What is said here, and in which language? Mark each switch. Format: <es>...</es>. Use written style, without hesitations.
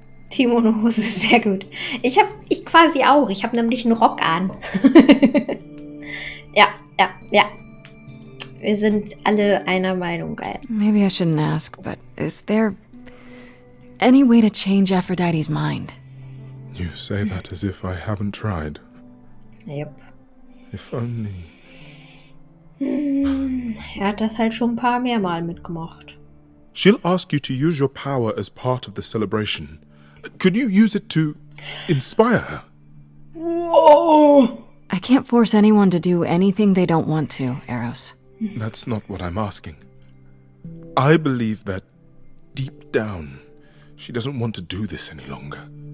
<de>Timo eine Hose, sehr gut. Ich quasi auch. Ich habe nämlich einen Rock an. Ja. Wir sind alle einer Meinung, geil.</de> <en>Maybe I shouldn't ask, but is there any way to change Aphrodite's mind? You say that as if I haven't tried. Yep. If only...</en> <de>Hat das halt schon ein paar mehrmal mitgemacht.</de> <en>She'll ask you to use your power as part of the celebration. Could you use it to inspire her? Whoa! I can't force anyone to do anything they don't want to, Eros. That's not what I'm asking. I believe that, deep down, she doesn't want to do this any longer.</en>